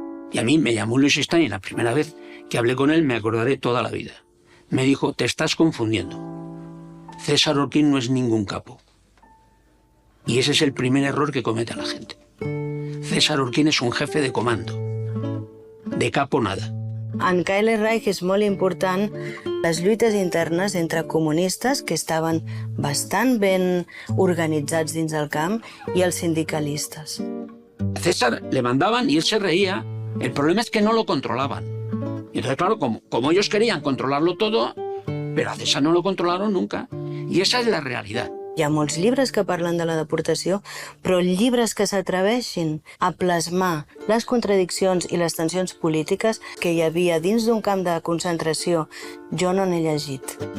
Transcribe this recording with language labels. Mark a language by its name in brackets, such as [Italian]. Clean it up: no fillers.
[Spanish] Y a mí me llamó Luis Stein la primera vez que hablé con él, me acordaré toda la vida. Me dijo, te estás confundiendo. César Orquín no es ningún capo. Y ese es el primer error que comete la gente. César Orquín és un jefe de comando. De capo nada. [Catalan] En Kyle Reich és molt important les lluites internes entre comunistes, que estaven bastant ben organitzats dins del camp, i els sindicalistes. [Spanish] A César le mandaban y él se reía. El problema es que no lo controlaban. Y entonces, claro, como ellos querían controlarlo todo, pero a César no lo controlaron nunca. Y esa es la realidad. [Catalan] Hi ha molts llibres que parlen de la deportació, però llibres que s'atreveixin a plasmar les contradiccions i les tensions polítiques que hi havia dins d'un camp de concentració, jo no n'he llegit.